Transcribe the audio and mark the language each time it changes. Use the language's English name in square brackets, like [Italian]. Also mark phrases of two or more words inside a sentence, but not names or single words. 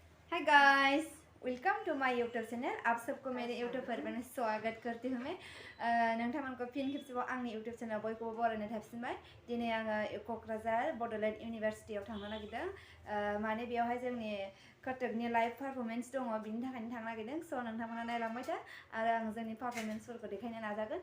[English] hi guys, welcome to my YouTube channel. [Hindi] आप सबको मेरे यूट्यूब पर मैंने स्वागत करती हूँ। [Bodo] मैं नोंथांमोनखौ फिन खेबसेबाव आंनि यूट्यूब चैनल बयखौबो बरायनाय थासिनबाय। दिनै आङो क'क्राझार बड'लेण्ड इउनिभारसिटियाव थांनो नागिरदों। माने बेयावहाय जोंनि कथकनि [English] live performance [Bodo] दङ, बिनि थाखायनो थांनो नागिरदों। स' नोंथांमोना नायलांबाय था आरो आं जोंनि पारफरमेन्सफोरखौ देखायनो नाजागोन।